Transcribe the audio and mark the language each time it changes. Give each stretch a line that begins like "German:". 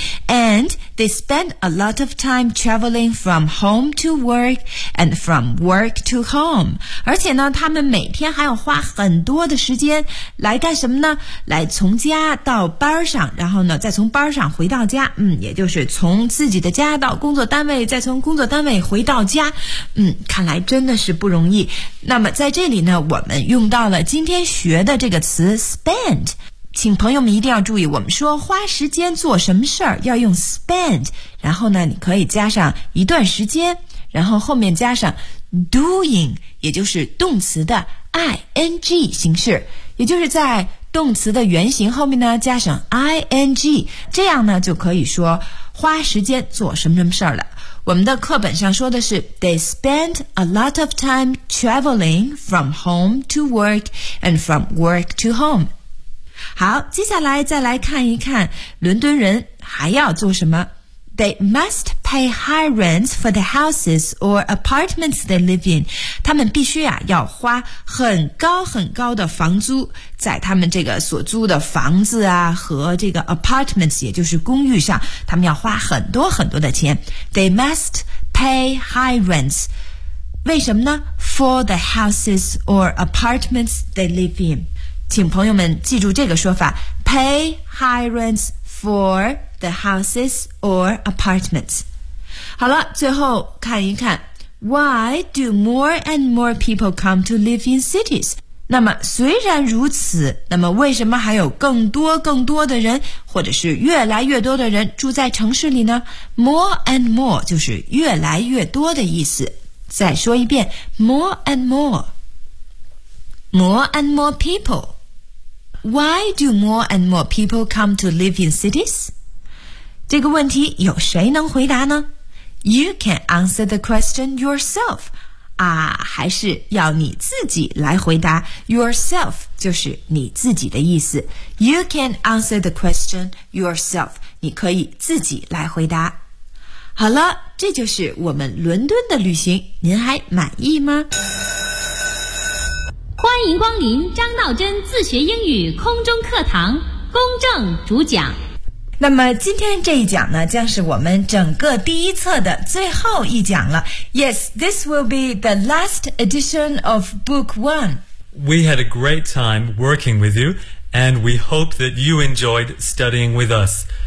English: And they spend a lot of time traveling from home to work and from work to home.
Chinese: 而且呢，他们每天还要花很多的时间来干什么呢？来从家到班上，然后呢，再从班上回到家。嗯，也就是从自己的家到工作单位，再从工作单位回到家。嗯，看来真的是不容易。那么在这里呢，我们用到了今天学的这个词 spend。请朋友们一定要注意，我们说花时间做什么事儿要用 spend， 然后呢你可以加上一段时间，然后后面加上 doing， 也就是动词的 ing 形式，也就是在动词的原形后面呢加上 ing， 这样呢就可以说花时间做什么什么事儿了。我们的课本上说的是
English: They spend a lot of time traveling from home to work and from work to home。
Chinese: 好，接下来再来看一看伦敦人还要做什么。
English: They must pay high rents for the houses or apartments they live in.
Chinese: 他们必须啊要花很高很高的房租，在他们这个所租的房子啊和这个 apartments 也就是公寓上，他们要花很多很多的钱。
English: They must pay high rents.
Chinese: 为什么呢？
English: For the houses or apartments they live in.
Chinese: 请朋友们记住这个说法，
English: pay high rents for the houses or apartments。
Chinese: 好了，最后看一看
English: why do more and more people come to live in cities。
Chinese: 那么虽然如此，那么为什么还有更多更多的人，或者是越来越多的人住在城市里呢？
English: more and more
Chinese: 就是越来越多的意思。
English: 再说一遍， more and more， more and more peopleWhy do more and more people come to live in cities?
Chinese: 这个问题有谁能回答呢？
English: You can answer the question yourself.
Chinese: 啊，还是要你自己来回答。
English: Yourself
Chinese: 就是你自己的意思。
English: You can answer the question yourself.
Chinese: 你可以自己来回答。好了，这就是我们伦敦的旅行，您还满意吗？欢迎光临张道真自学英语空中课堂，公正主讲。那么今天这一讲呢，将是我们整个第一册的最后一讲了。
English: Yes, this will be the last edition of book one. We had a great time working with you, and we hope that you enjoyed studying with us.